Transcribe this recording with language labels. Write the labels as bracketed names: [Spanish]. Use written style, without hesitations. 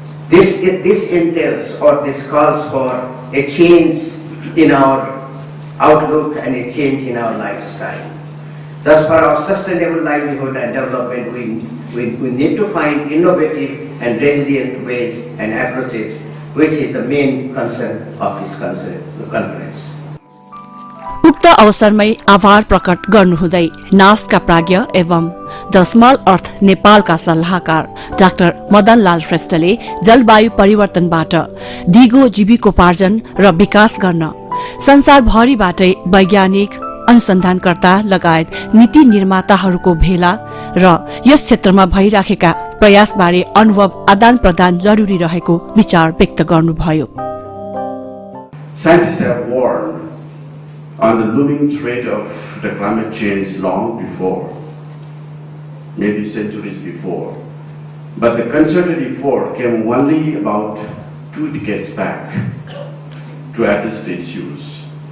[English] This entails or this calls for a change in our outlook and a change in our lifestyle. Thus, for our sustainable livelihood and development, we need to find innovative and resilient ways and approaches, which is the main concern of this conference. [Nepali] उक्त अवसरमै आभार प्रकट गर्नुहुँदै नास्टका प्राज्ञ एवं the small अर्थ नेपालका सल्लाहकार doctor Madanlal श्रेष्ठले जलवायु परिवर्तनबाट दिगो जीविकोपार्जन र विकास गर्न संसारभरिबाटै वैज्ञानिक अनुसन्धानकर्ता लगायत नीति निर्माताहरूको भेला र यस क्षेत्रमा भइराखेका प्रयासबारे अनुभव आदान प्रदान जरुरी रहेको विचार व्यक्त गर्नुभयो। [English] Scientists have warned on the looming threat of the climate change long before, maybe centuries before. But the concerted effort came only about 2 decades back to address the issues.